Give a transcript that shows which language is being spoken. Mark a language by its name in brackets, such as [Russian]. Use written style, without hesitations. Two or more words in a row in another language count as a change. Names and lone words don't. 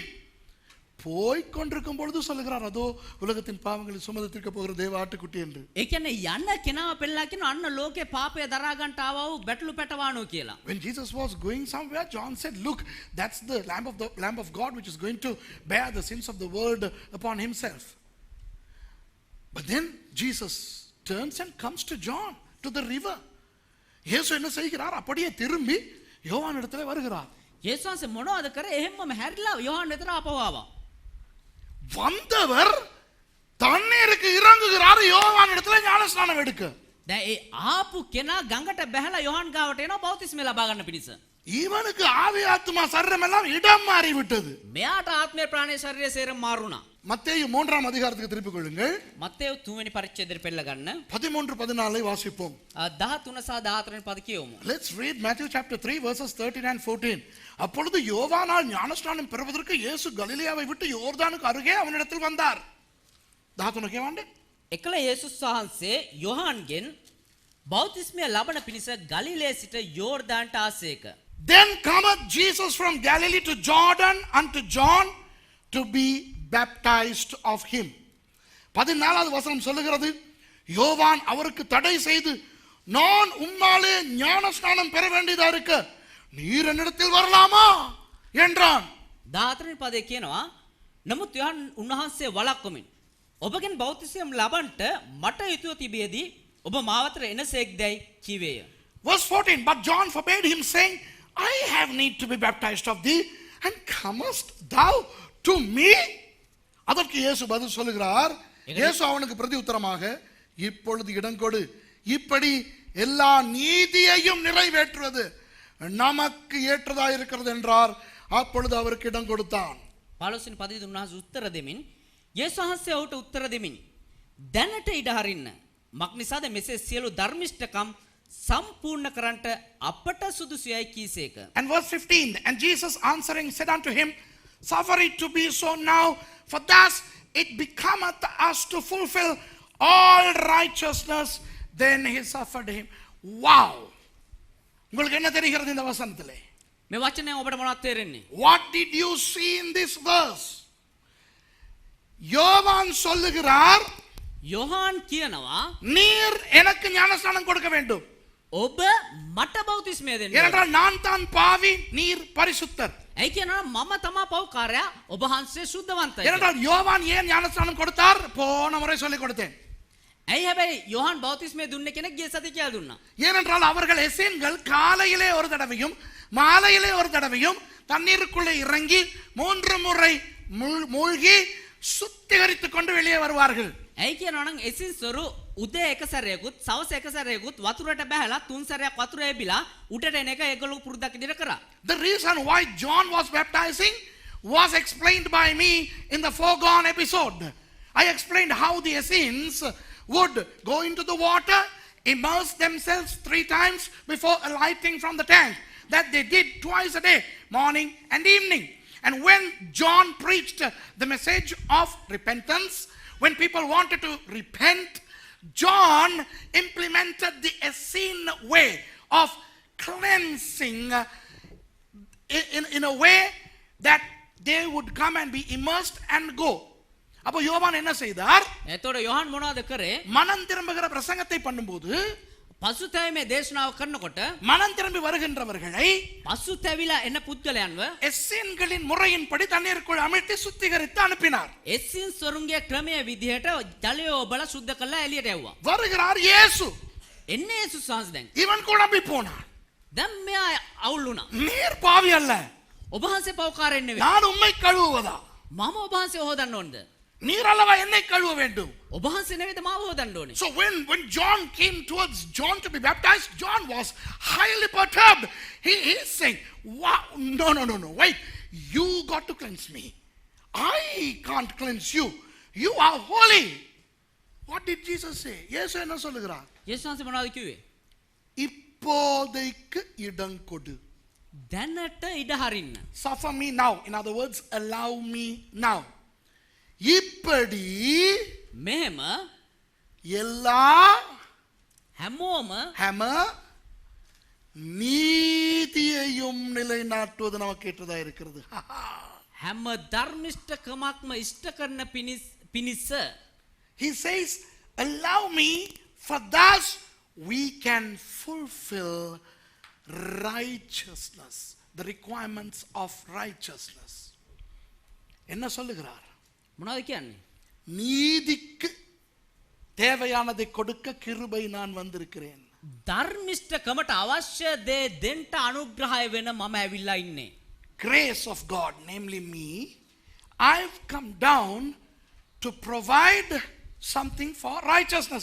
[Tamil] போய் கொண்டிருக்கும் பொழுது சொல்லுகிறார், அதோ உலகத்தின் பாவங்களை சுமந்து தீர்க்க போகிற தேவ ஆட்டுக்குட்டி என்று. [Sinhala] ඒ කියන්නේ යන්න කෙනාව පෙන්නලා කියනවා අන්න ලෝකේ පාපය දරා ගන්නට ආවා වූ බැටළු පැටවano කියලා. [English] When Jesus was going somewhere, John said, look, that's the lamb of God which is going to bear the sins of the world upon himself. But then Jesus turns and comes to John, to the river. [Tamil] இயேசு என்ன செய்கிறார்? அப்படியே திரும்பி யோவான் இடத்துல வருகிறார். [Sinhala] යේසුස් වහන්සේ මොනවද කරේ? එහෙම්මම හැරිලා යොහාන් වෙතට ආපහු ආවා. [Tamil] வந்தவர் தண்ணீருக்கு இறங்குகிறார் யோவான் இடத்துல ஞானஸ்நானம் எடுக்க. [Sinhala] දැන් ඒ ආපු කෙනා ගඟට බැහැලා යොහාන් ගාවට එනවා බෞතිස්මය ලබා ගන්න පිණිස. [Tamil] இவனுக்கு ஆவி ஆத்மா சரீரம் எல்லாம் இடம் மாறி விட்டது. [Sinhala] මෙයාට ආත්මය ප්‍රාණය ශරීරය සේරම මාරුණා. [Tamil] மத்தேயு 3ஆம் அதிகாரத்துக்கு திருப்பிக் கொள்ளுங்கள். [Sinhala] මත්තේයු 3 වෙනි පරිච්ඡේදයට පෙළ ගන්න. [Tamil] 13-14 வாசிப்போம். [Sinhala] 13 සහ 14 වෙනි පද කියවමු. [English] Let's read Matthew chapter 3 verses 13 and 14. [Tamil] அப்பொழுது யோவானால் ஞானஸ்நானம் பெறுவதற்கு இயேசு கலிலேயாவை விட்டு யோர்தானுக்கு அருகே அவனிடத்தில் வந்தார். 13 கேவாண்டே. [Sinhala] එකල යේසුස් වහන්සේ යොහාන්ගෙන් බෞතිස්මය ලබන පිණිස ගලිලේ සිට යෝර්දානට ආසේක. [English] Then cometh Jesus from Galilee to Jordan unto John to be baptized of him. [Tamil] 14வது வசனம் சொல்லுகிறது, யோவான் அவருக்கு தடை செய்து, நான் உம்மாலே ஞானஸ்நானம் பெற வேண்டியதா இருக்க நீர் என்னிடத்தில் வரலாமா என்றான். [Sinhala] 14 වෙනි පදේ කියනවා නමුත් යොහාන් උන්වහන්සේ වළක්වමින් ඔබගෙන් බෞතිස්මය ලබන්නට මට යුතුව තිබියදී ඔබ මාවතට එනසේක්දයි කීවේය. [English] Verse 14, but John forbade him, saying, I have need to be baptized of thee, and comest thou to me? [Tamil] அதற்கு இயேசு பதில் சொல்லுகிறார். இயேசு அவனுக்கு பிரதி உத்தரமாக, இப்பொழுது இடம் கொடு, இப்படி எல்லா நீதியையும் நிறைவேற்றுவது நமக்கு ஏற்றதா இருக்கிறது என்றார். அப்பொழுது அவருக்கு இடம் கொடுத்தான். [Sinhala] 15 වෙනි පදේ උන්වහන්සේ උත්තර දෙමින් යේසුස් වහන්සේ ඔහුට උත්තර දෙමින් දැනට ඉඩ හරින්න මක් නිසාද මෙසේ සියලු ධර්මිෂ්ඨකම් සම්පූර්ණ කරන්නට අපට සුදුසුයයි කීසේක. [English] And verse 15, and Jesus answering said unto him, suffer it to be so now, for thus it becometh us to fulfill all righteousness. Then he suffered him. Wow! [Tamil] உங்களுக்கு என்ன தெரிகிறது இந்த வசனத்திலே? [Sinhala] මේ වචනේ ඔබට මොනවද තේරෙන්නේ? [English] What did you see in this verse? [Tamil] யோவான் சொல்லுகிறார், [Sinhala] යොහාන් කියනවා [Tamil] நீர் எனக்கு ஞானஸ்நானம் கொடுக்க வேண்டும். [Sinhala] ඔබ මට බෞතිස්මය දෙන්න. [Tamil] ஏனென்றால் நான் தான் பாவி, நீர் பரிசுத்தர். [Sinhala] ඇයි කියනවා මම තමා පව්කාරයා ඔබ වහන්සේ සුද්ධවන්තයි. [Tamil] ஏனென்றால் யோவான் ஏன் ஞானஸ்நானம் கொடுத்தார்? போன முறை சொல்லிக் கொடுத்தேன். [Sinhala] ඇයි හැබැයි යෝහන් බෞතිස්මය දුන්නේ කෙනෙක් ගිය සතිය කියලා දුන්නා. [Tamil] ஏனென்றால் அவர்கள் எசேன்கள் காலையிலே ஒரு தடவையும் மாலையிலே ஒரு தடவையும் தண்ணீருக்குள்ளே இறங்கி 3 முறை மூழ்கி சுத்திகரித்துக் கொண்டு வெளியே வருவார்கள். [Sinhala] ඇයි කියනවා නම් එසින්සොරු උදේ එක සැරයකුත් සවස එක සැරයකුත් වතුරට බහැලා 3 සැරයක් වතුර එබිලා උඩට එන එක ඒගොල්ලෝ පුරුද්දක් විදිහට කරා. [English] The reason why John was baptizing was explained by me in the foregone episode. I explained how the Essenes would go into the water, immerse themselves 3 times before alighting from the tank. That they did twice a day, morning and evening. And when John preached the message of repentance, when people wanted to repent, John implemented the Essene way of cleansing in a way that they would come and be immersed and go. [Tamil] அப்போ யோவான் என்ன செய்தார்? [Sinhala] එතකොට යෝහන් මොනවද කරේ? [Tamil] மனம் திரும்புகிற பிரசங்கத்தை பண்ணும்போது [Sinhala] පසුතැවීමේ දේශනාව කරනකොට [Tamil] மனம் திரும்பி வருகின்றவர்களை [Sinhala] පසුතැවිලා එන පුද්ගලයන්ව [Tamil] எஸ்ஸேன்களின் முறையின்படி தண்ணீருக்குள் அமிழ்த்தி சுத்திகரித்து அனுப்பினார். [Sinhala] එසින් සොරුන්ගේ ක්‍රමයේ විදිහට ජලය ඔබලා සුද්ධ කරලා එළියට යවුවා. [Tamil] வருகிறார் இயேசு. [Sinhala] එන්නේ යේසුස් වහන්සේ දැන්. [Tamil] இவன் குழம்பி போனான். [Sinhala] දැන් මෙයා අවුල් වුණා. [Tamil] நீர் பாவி அல்ல, [Sinhala] ඔබ වහන්සේ පව්කාරයෙක් නෙවෙයි. [Tamil] நான் உம்மை கழுவுவதா? [Sinhala] මම ඔබ වහන්සේ හොදන්න ඕනද? [Tamil] நீர் அல்லவா என்னை கழுவ வேண்டும். [Sinhala] ඔබ වහන්සේ නෙවෙයිද මාව හොදන්න ඕනේ? [English] So when John came towards John to be baptized, John was highly perturbed. He's saying, wow, no, wait, you got to cleanse me. I can't cleanse you. You are holy. What did Jesus say? [Tamil] இயேசு என்ன சொல்லுகிறார்? [Sinhala] යේසුස් වහන්සේ මොනවද කිව්වේ? [Tamil] இப்போதைக்கு இடம் கொடு. [Sinhala] දැනට ඉඩ හරින්න. [English] Suffer me now. In other words, allow me now. [Tamil] இப்படி [Sinhala] මෙහෙම [Tamil] எல்லா [Sinhala] හැමෝම [Tamil] හැම நீதியையும் நிலைநாட்டுவது நமக்கு ஏற்றதா இருக்கிறது. [Sinhala] හැම ධර්මිෂ්ඨකමක්ම ඉෂ්ට කරන පිණිස [English] He says, allow me, for thus we can fulfill righteousness, the requirements of righteousness. [Tamil] என்ன சொல்லுகிறார்? [Sinhala] මොනවද කියන්නේ? [Tamil] நீதிக்கு தேவையானதை கொடுக்க கிருபை நான் வந்திருக்கிறேன். [Sinhala] ධර්මිෂ්ඨකමට අවශ්‍ය දේ දෙන්න අනුග්‍රහය වෙන මම ඇවිල්ලා ඉන්නේ. [English] Grace of God, namely me, I've come down to provide something for righteousness.